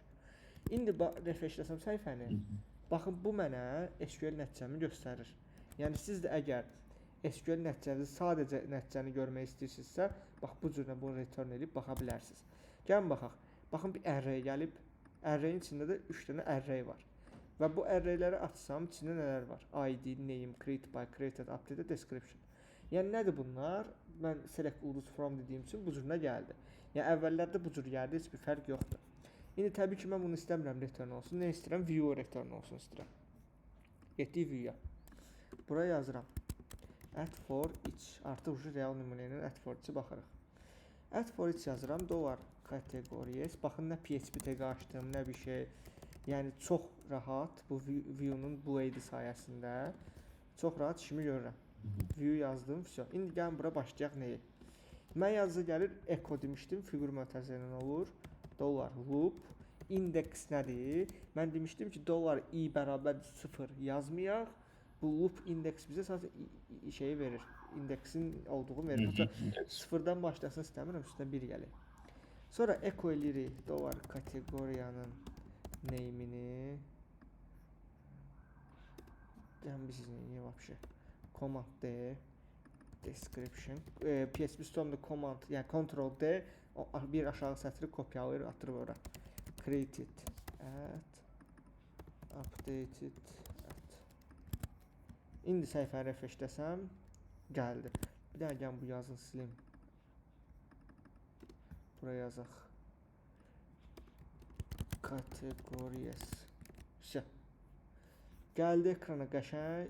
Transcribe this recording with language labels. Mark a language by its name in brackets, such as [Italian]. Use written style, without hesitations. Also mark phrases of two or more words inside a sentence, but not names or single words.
[Azerbaijani] İndi refreshləsəm səhifəni, baxın, bu mənə SQL nəticəmi göstərir. Yəni siz də əgər SQL nəticənizi sadəcə nəticəni görmək istəyirsinizsə, bax bu cürlə bunu return edib baxa bilərsiniz. Gəlin baxaq. Baxın bir array gəlib. Arrayın içində də 3 dənə array var. Və bu arrayləri açsam, içində nələr var? ID, name, create by, created, updated, description. Yəni nədir bunlar? Mən select ulduz from dediyim üçün bu cürünə gəldi. Yəni əvvəllərdə bu cür gəldi, heç bir fərq yoxdur. İndi təbii ki, mən bunu istəmirəm return olsun. Nə istəyirəm? View return olsun istəyirəm. Getdik view-ya. Buraya yazıram. [English] Add for each. [Azerbaijani] Artıq real nümunənin [English] add for each- [Azerbaijani] i baxırıq. [English] Add for each yazıram. Dollar categories. [Azerbaijani] Baxın, nə [English] PHP tag [Azerbaijani] açdım, nə bir şey. Yəni çox rahat bu view-nun bu ID sayəsində çox rahat işimi görürəm. View yazdım, всё. İndi gəlin bura başlayaq nəyə? Mən yazı gəlir echo demişdim, fiqur mötərizədən olur. [English] Dollar loop index [Azerbaijani] nədir? Mən demişdim ki, dollar i bərabər 0 yazmayaq. Bu [English] loop index [Azerbaijani] bizə sadəcə şeyi verir. İndeksin olduğunu verir. Sıfırdan başlasın istəmirəm, üstünə 1 gəlir. Sonra echo eləyirik dollar kateqoriyanın name'ini. Yəni biz neyini vəbşə? [English] Command D description. [Azerbaijani] PHP Storm'da command, yəni [English] control D [Azerbaijani] bir aşağı sətri kopyalayır, atırır ora. [English] Created at updated at. [Azerbaijani] İndi səhifəni refreshləsəm gəldi. Bir daha gəlin bu yazın silim. Buraya yazaq. Categories. Всё. Gəldi ekrana qəşəng.